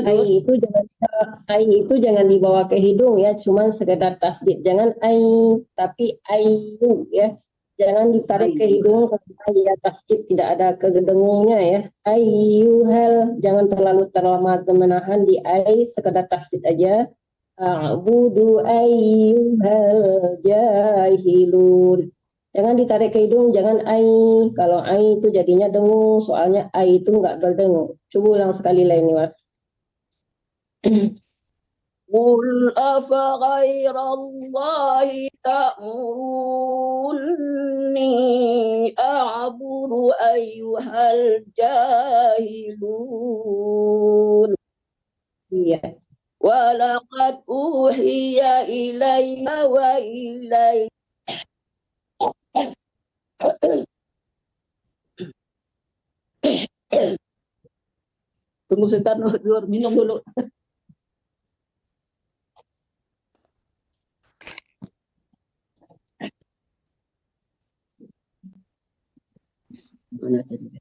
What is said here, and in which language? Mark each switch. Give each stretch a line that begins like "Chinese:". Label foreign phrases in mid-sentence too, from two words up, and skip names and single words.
Indonesian: ai itu jangan dibawa ke hidung ya, cuman sekedar tasdid. Jangan ai, tapi ayu ya. Jangan ditarik ke hidung karena ya tasdid tidak ada kegedengungnya ya. Ayyuhal, jangan terlalu terlama menahan di ai, sekedar tasdid aja.
Arabic: أعبد أيها الجاهلون.
Indonesian: Jangan ditarik ke hidung, jangan ai. Kalau ai itu jadinya dengung, soalnya ai itu enggak berdengung. Coba ulang sekali lagi, Wat.
Arabic: قل أفغير الله تأمروني أعبد أيها الجاهلون.
Indonesian: Iya.
Arabic: ولقد أوحي إلي وإلي
Indonesian: tunggu sebentar, minum dulu. Mana tadi?